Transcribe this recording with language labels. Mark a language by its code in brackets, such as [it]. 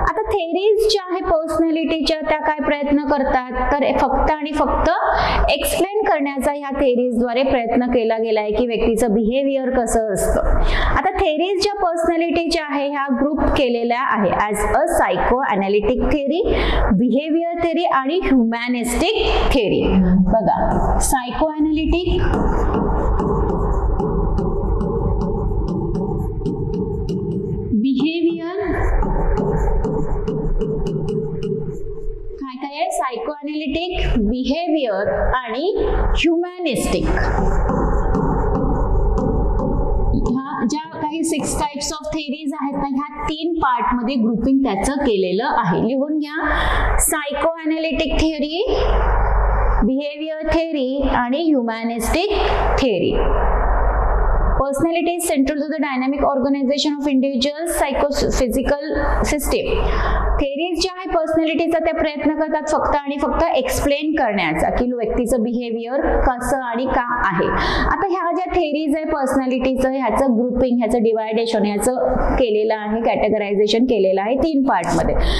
[mr] आता थेरीज ज्या आहे पर्सनॅलिटीच्या, त्या काय प्रयत्न करतात, तर फक्त आणि फक्त एक्सप्लेन करण्याचा ह्या थेरीजद्वारे प्रयत्न केला गेला आहे की व्यक्तीचं बिहेवियर कसं असतं. आता थेरीज ज्या पर्सनॅलिटीच्या आहे ह्या ग्रुप केलेल्या आहे [en] as a psychoanalytic theory, behavior theory [mr] आणि [en] humanistic theory. [mr] बघा, psychoanalytic, behavior, काय आहे, psychoanalytic, behavior आणि humanistic. ज्या काही 6 टाइप्स ऑफ थेरीज आहेत ना, ह्या 3 पार्ट मध्ये ग्रुपिंग त्याचं केलेलं आहे. लिहून घ्या. [en] psycho analytic theory, behaviour theory [mr] आणि [en] Humanistic theory. Personality is central to the dynamic organization of individuals, psychophysical system. [mr] Theories ज्या आहे पर्सनॅलिटीचा त्या प्रयत्न करतात फक्त आणि फक्त एक्सप्लेन करण्याचा की व्यक्तीचं बिहेवियर कसं आणि का आहे. आता ह्या ज्या थेरीज आहे पर्सनॅलिटीचं, ह्याचं ग्रुपिंग, ह्याचं डिवायडेशन, ह्याचं केलेलं आहे, कॅटेगरायझेशन केलेलं आहे 3 पार्ट मध्ये.